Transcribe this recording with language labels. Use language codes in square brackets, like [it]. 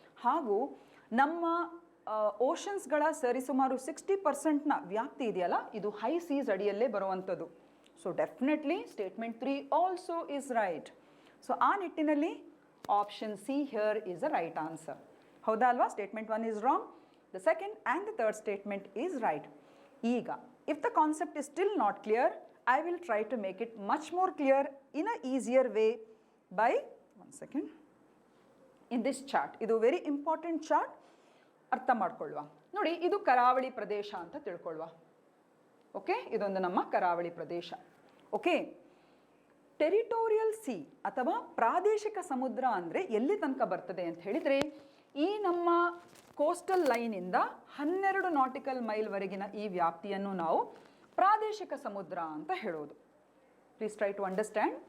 [kn] ಹಾಗೂ ನಮ್ಮ ಓಷನ್ಸ್ಗಳ ಸರಿಸುಮಾರು 60%ನ ವ್ಯಾಪ್ತಿ ಇದೆಯಲ್ಲ, ಇದು ಹೈ ಸೀಸ್ ಅಡಿಯಲ್ಲೇ ಬರುವಂಥದ್ದು. [en] So definitely statement 3 also is right. So [kn] ಆ ನಿಟ್ಟಿನಲ್ಲಿ [en] option C here is the right answer, [kn] ಹೌದಾ ಅಲ್ವಾ? [en] Statement 1 is wrong, the second and the third statement is right. ಈಗ if the concept is still not clear, I will try to make it much more clear in a easier way by, one second, in this chart. [kn] ಇದು [en] very important [kn] chart, ಅರ್ಥ ಮಾಡ್ಕೊಳ್ಳುವ. ನೋಡಿ, ಇದು ಕರಾವಳಿ ಪ್ರದೇಶ ಅಂತ ತಿಳ್ಕೊಳ್ಳುವ. Okay, ಇದೊಂದು ನಮ್ಮ ಕರಾವಳಿ ಪ್ರದೇಶ. ಓಕೆ, ಟೆರಿಟೋರಿಯಲ್ ಸಿ ಅಥವಾ ಪ್ರಾದೇಶಿಕ ಸಮುದ್ರ ಅಂದರೆ ಎಲ್ಲಿ ತನಕ ಬರ್ತದೆ ಅಂತ ಹೇಳಿದರೆ, ಈ ನಮ್ಮ ಕೋಸ್ಟಲ್ ಲೈನಿಂದ 12 ನಾಟಿಕಲ್ ಮೈಲ್ವರೆಗಿನ ಈ ವ್ಯಾಪ್ತಿಯನ್ನು ನಾವು ಪ್ರಾದೇಶಿಕ ಸಮುದ್ರ ಅಂತ ಹೇಳೋದು. [en] Please try to understand.